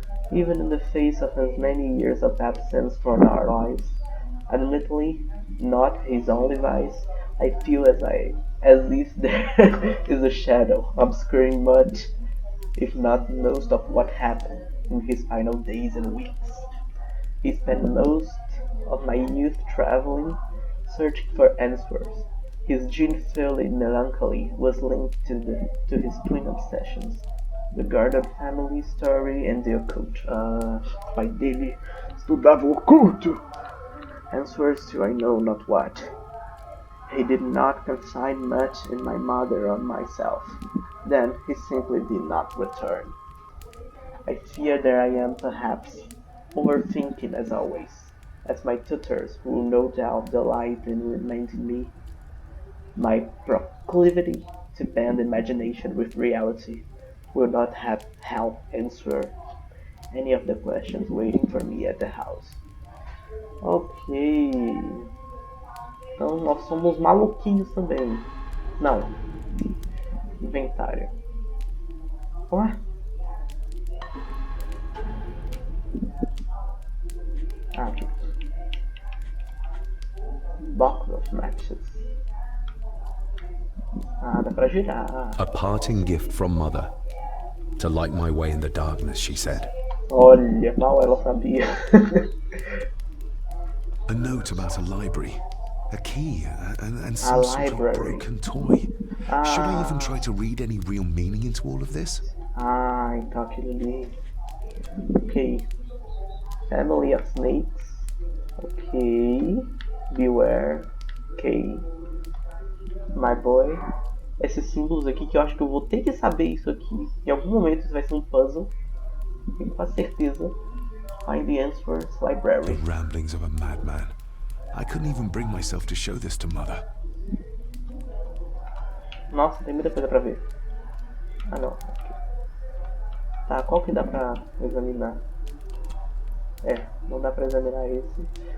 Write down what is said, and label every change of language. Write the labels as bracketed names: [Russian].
[English] Even in the face of his many years of absence from our lives, admittedly not his only vice, I feel as if there is a shadow obscuring much, if not most, of what happened in his final days and weeks. He spent most of my youth traveling, searching for answers. His gene-filled melancholy was linked to his twin obsessions, the Gordon family story and the occult. [Portuguese] Pai dele estudava o oculto. [English] Answers to I know not what. He did not confide much in my mother or myself. Then he simply did not return. I fear that I am perhaps overthinking as always, as my tutors will no doubt delight in reminding me. My proclivity to bend imagination with reality will not have helped answer any of the questions waiting for me at the house. Ok. [Portuguese] Então nós somos maluquinhos também. Não. Inventário. Ué? Ah, aqui. [English] Box of matches. [Portuguese] Ah, dá pra girar. [English] A parting gift from Mother. To light my way in the darkness, she said. [Portuguese] Olha, mal ela sabia. [English] A note about a library. A key and some sort of broken toy. Should I even try to read any real meaning into all of this? [Portuguese] Ah, então aquilo ali. Ok. [English] Family of snakes. Ok. Beware. Ok. My boy. [Portuguese] Esses símbolos aqui que eu acho que eu vou ter que saber isso aqui. Em algum momento isso vai ser um puzzle. Tenho quase certeza. [English] Find the answers library. The ramblings of a madman. I couldn't even bring myself to show this to Mother. [Portuguese] Nossa, tem muita coisa pra ver. Ah, não. Aqui. Tá, qual que dá pra examinar? É, não dá pra examinar esse.